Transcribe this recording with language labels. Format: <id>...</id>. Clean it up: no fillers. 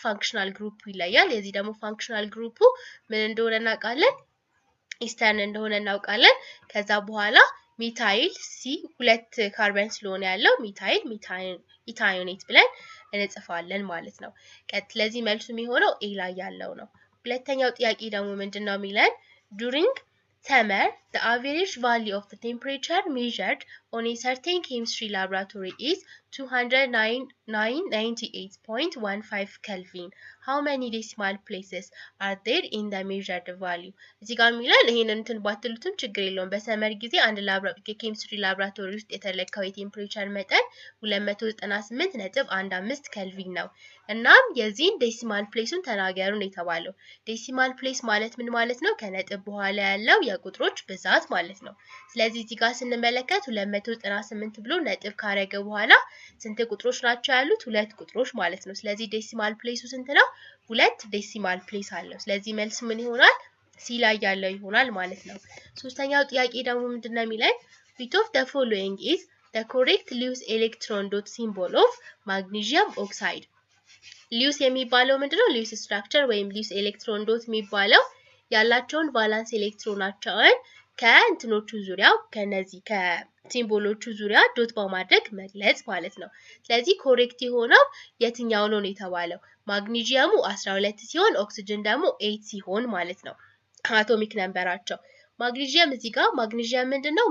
<am>ፋንክሽናል ግሩፑ ይለያል። የዚህ ደግሞ ፋንክሽናል ግሩፑ ምን እንደሆነ እናውቃለን? ኢስተርን እንደሆነ እናውቃለን። ከዛ በኋላ ሚታይል ሲ ሁለት ካርበን ስለሆነ ያለው ሚታይል ኢታዮኔት ብለን እንጽፋለን ማለት ነው። ለዚህ መልሱ የሚሆነው ኤ ላይ ያለው ነው። ሁለተኛው ጥያቄ ደግሞ ምንድነው የሚለን?</am> <en>during summer the average value of the temperature measured on a certain chemistry laboratory is 298.15 Kelvin. How many decimal places are there in the measured value?</en> <am>እዚህ ጋር የሚለን ይሄንን እንትን ባትሉትም ችግር የለውም። በሰመር ጊዜ አንድ የኬሚስትሪ ላብራቶሪ ውስጥ የተለካው የቴምፕሬቸር መጠን 298.15 ኬልቪን ነው። እናም የዚህን ዴሲማል ፕሌሱን ተናገሩ ነው የተባለው። ዴሲማል ፕሌስ ማለት ምን ማለት ነው? ከነጥብ በኋላ ያለው የቁጥሮች ብዛት ማለት ነው። ስለዚህ እዚህ ጋር ስንመለከት 298 ብሎ ነጥብ ካረገ በኋላ ስንት ቁጥሮች ናቸው ያሉት? ሁለት ቁጥሮች ማለት ነው። ስለዚህ ዴሲማል ፕሌሱ ስንት ነው? ሁለት ዴሲማል ፕሌስ አለው። ስለዚህ መልስ ምን ይሆናል? ሲ ላይ ያለው ይሆናል ማለት ነው። ሶስተኛው ጥያቄ ደግሞ ምንድነው የሚለን?</am> <en>which of the following is the correct Lewis electron dot symbol of magnesium oxide?</en> <am>ሊዩስ የሚባለው ምንድነው? ሊዩስ ስትራክቸር ወይም ሊዩስ ኤሌክትሮን ዶት የሚባለው ያላቸውን ቫላንስ ኤሌክትሮናቸውን ከእንትኖቹ ዙሪያ ከነዚህ ከሲምቦሎቹ ዙሪያ ዶት በማድረግ መግለጽ ማለት ነው። ስለዚህ ኮሬክት የሆነው የትኛው ነው የተባለው? ማግኒዚየሙ 12 ሲሆን ኦክሲጅን ደግሞ 8 ሲሆን ማለት ነው አቶሚክ ነምበራቸው። ማግኒዚየም እዚህ ጋር ማግኒዚየም ምንድነው?</am>